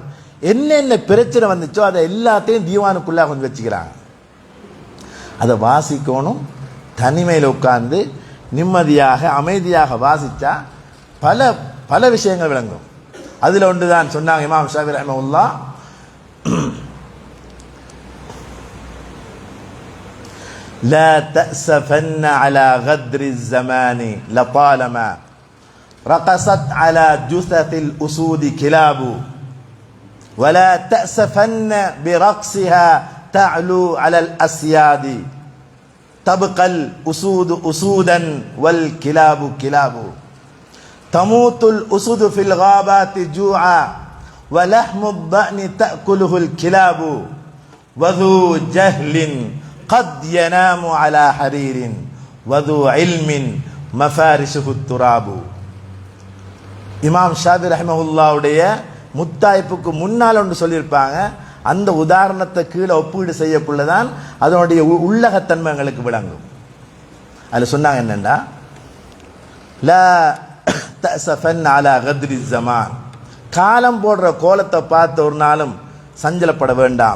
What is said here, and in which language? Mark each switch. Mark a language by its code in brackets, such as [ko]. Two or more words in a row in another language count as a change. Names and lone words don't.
[ta] என்னென்ன பிரச்சனை வந்துச்சோ அதை எல்லாத்தையும் தீவானுக்குள்ளே கொஞ்சம் வச்சுக்கிறாங்க. அதை வாசிக்கணும். தனிமையில் உட்கார்ந்து நிம்மதியாக அமைதியாக வாசித்தா பல விஷயங்கள் விளங்கும். அதில் ஒன்று தான் சொன்னாங்க இமாம் ஷாஃபி ரஹ்மத்துல்லாஹ், [ar] لا تأسفن على غدر الزمان لطالما رقصت على جثث الأسود كلاب ولا تأسفن برقصها تعلو على الأسياد تبقى الأسود أسودا والكلاب كلاب تموت الأسود في الغابات جوعا ولحم الضأن تأكله الكلاب وذو جهل قد ينام على حرير وذو علم مفارشه التراب. [ta] இமாம் ஷாஃபி ரஹ்மத்துல்லாஹுடைய முத்தாய்ப்புக்கு முன்னால் ஒன்று சொல்லியிருப்பாங்க. அந்த உதாரணத்தை கீழே ஒப்பீடு செய்யக்குள்ளதான் அதனுடைய உள்ளகத்தன்மை எங்களுக்கு விளங்கும். அதில் சொன்னாங்க என்னென்னா, [ar] لا تأسفن على غدر الزمان, [ta] காலம் போடுற கோலத்தை பார்த்து ஒரு நாளும் சஞ்சலப்பட வேண்டாம்.